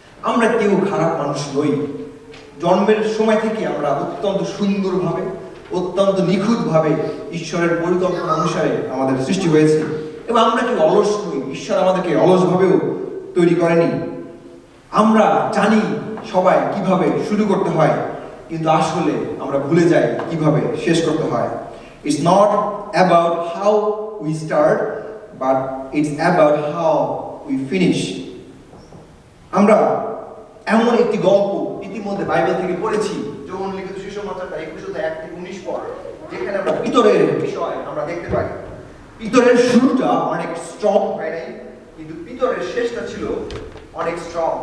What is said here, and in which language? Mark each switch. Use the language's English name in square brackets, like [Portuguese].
[Bangla] আমরা কেউ খারাপ মানুষ নই। জন্মের সময় থেকে আমরা অত্যন্ত সুন্দরভাবে, অত্যন্ত নিখুঁতভাবে ঈশ্বরের পরিকল্পনা অনুসারে আমাদের সৃষ্টি হয়েছে এবং আমরা কেউ অলস নই। ঈশ্বর আমাদেরকে অলসভাবেও তৈরি করেনি। আমরা জানি সবাই কিভাবে শুরু করতে হয়, কিন্তু আসলে আমরা ভুলে যাই কিভাবে শেষ করতে হয়। [English] It's not about how we start, but it's about how we finish. [Bangla] আমরা এমন একটি গল্প ইতিমধ্যে বাইবেল থেকে পড়েছি, যোহন লিখিত সুসমাচার 21 অধ্যায় 1 থেকে 19 পদ, যেখানে আমরা পিতরের বিষয় আমরা দেখতে পাই। পিতরের শুরুটা অনেক স্ট্রং হয় নাই, কিন্তু পিতরের শেষটা ছিল অনেক স্ট্রং।